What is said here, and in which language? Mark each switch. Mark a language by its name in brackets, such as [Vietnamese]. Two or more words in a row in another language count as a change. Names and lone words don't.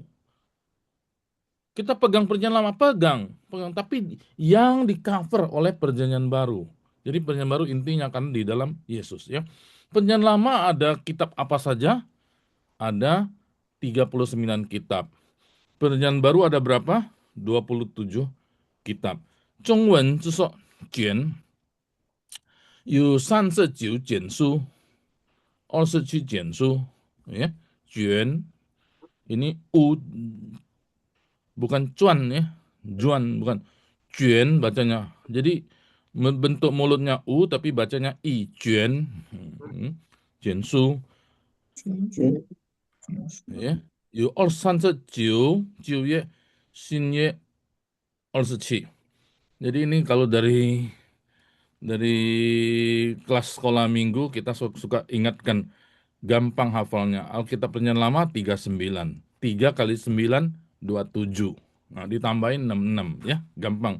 [Indonesian] Kita pegang perjanjian lama, pegang, tapi yang di cover oleh perjanjian baru. Jadi perjanjian baru intinya kan di dalam Yesus ya. Perjanjian lama ada kitab apa saja? Ada 39 kitab. Perjanjian baru ada berapa? 27 kitab. [Chinese] 中文就说卷有39卷书，27卷书，ya. [Indonesian] 卷 ini u bukan cuan ya, juan bukan, 卷 bacanya. Jadi bentuk mulutnya u tapi bacanya i, [Chinese] 卷，卷书，ya. 有39旧约，新约27. [Indonesian] Jadi ini kalau dari kelas sekolah minggu kita suka ingatkan, gampang hafalnya. Alkitab Perjanjian Lama 39. 3 kali 9 27. Nah, ditambahin 66 ya, gampang.